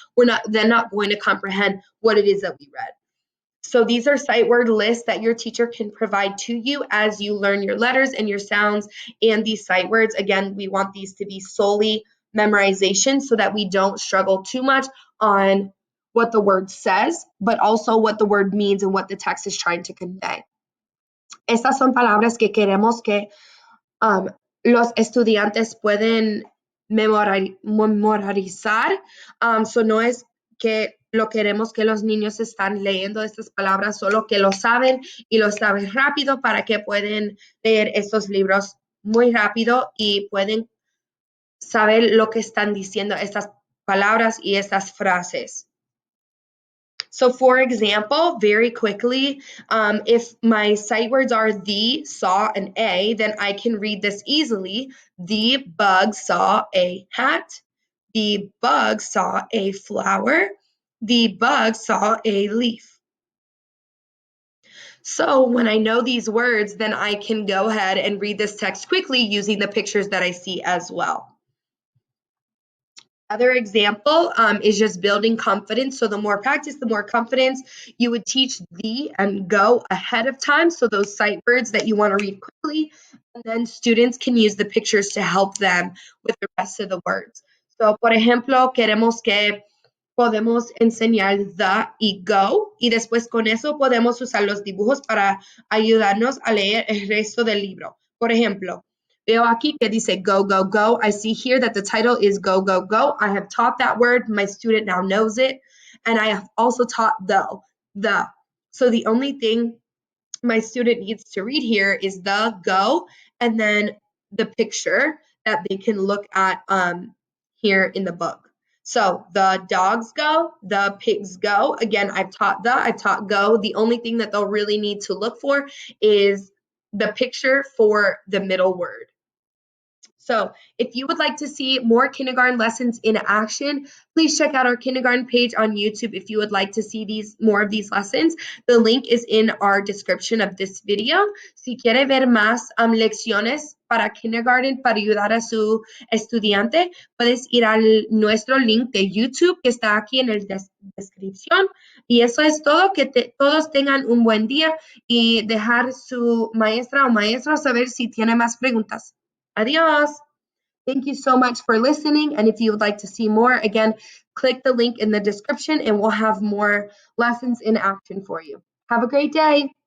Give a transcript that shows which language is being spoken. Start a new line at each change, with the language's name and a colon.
English: We're not going to comprehend what it is that we read. So these are sight word lists that your teacher can provide to you as you learn your letters and your sounds and these sight words. Again, we want these to be solely memorization so that we don't struggle too much on what the word says, but also what the word means and what the text is trying to convey.
Spanish: Estas son palabras que queremos que los estudiantes pueden memorizar. So no es que lo queremos que los niños están leyendo estas palabras, solo que lo saben y lo saben rápido para que pueden leer estos libros muy rápido y pueden saber lo que están diciendo estas palabras y estas frases.
English: So for example, very quickly, if my sight words are the, saw, and a, then I can read this easily. The bug saw a hat. The bug saw a flower. The bug saw a leaf. So when I know these words, then I can go ahead and read this text quickly using the pictures that I see as well. Other example is just building confidence. So the more practice, the more confidence. You would teach the and go ahead of time. So those sight words that you want to read quickly, and then students can use the pictures to help them with the rest of the words.
Spanish: So, por ejemplo, queremos que podemos enseñar the y go, y después con eso podemos usar los dibujos para ayudarnos a leer el resto del libro. Por ejemplo, veo aquí que dice go, go, go.
English: I see here that the title is go, go, go. I have taught that word. My student now knows it. And I have also taught the. So the only thing my student needs to read here is the, go, and then the picture that they can look at here in the book. So the dogs go, the pigs go. Again, I've taught go. The only thing that they'll really need to look for is the picture for the middle word. So if you would like to see more kindergarten lessons in action, please check out our kindergarten page on YouTube if you would like to see more of these lessons. The link is in our description of this video.
Spanish: Si quiere ver más lecciones para kindergarten para ayudar a su estudiante, puedes ir a nuestro link de YouTube que está aquí en la descripción. Y eso es todo. Que todos tengan un buen día y dejar su maestra o maestro saber si tiene más preguntas. Adios.
English: Thank you so much for listening. And if you would like to see more, again, click the link in the description and we'll have more lessons in action for you. Have a great day.